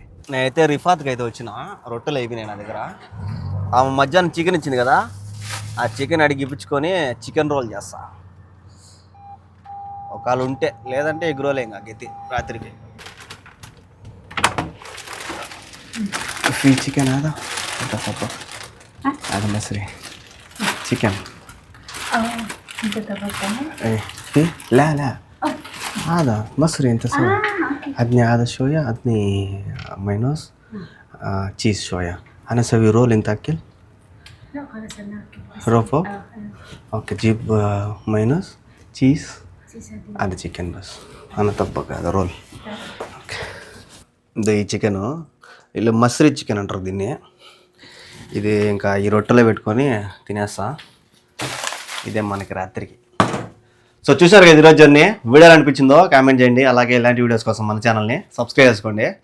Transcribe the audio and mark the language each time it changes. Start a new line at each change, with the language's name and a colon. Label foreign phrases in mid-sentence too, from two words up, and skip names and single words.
Telugu: నేనైతే రిఫాత్కి అయితే వచ్చిన, రొట్టెలు అయిపోయినాయి నా దగ్గర. ఆమె మధ్యాహ్నం చికెన్ ఇచ్చింది కదా, ఆ చికెన్ అడిగి ఇప్పించుకొని
English: chicken roll
Telugu: చేస్తా ఒకవేళ ఉంటే, లేదంటే
English: egg roll
Telugu: ఇంకా గెత్తి రాత్రికి. ఫిల్ చికెన్ ఆదా అది మసరి చికెన్
Arabic: لا لا هذا مصري انت سوي عدني هذا شويه عدني مايونيز تشيز شويه انا اسوي رول انت اكل لا خلاص انا اكل روفو اوكي جيب مايونيز تشيز هذا చికెన్ بس انا طبق هذا رول
Telugu: ఇది ఈ చికెను వీళ్ళు మసరి చికెన్ అంటారు దీన్ని. ఇది ఇంకా ఈ రొట్టెలో పెట్టుకొని తినేస్తా. ఇదే మనకి రాత్రికి. సో చూసారు కదా ఈరోజు జర్నీ. వీడియో అనిపించిందో కామెంట్ చేయండి. అలాగే ఇలాంటి వీడియోస్ కోసం మన ఛానల్ని సబ్స్క్రైబ్ చేసుకోండి.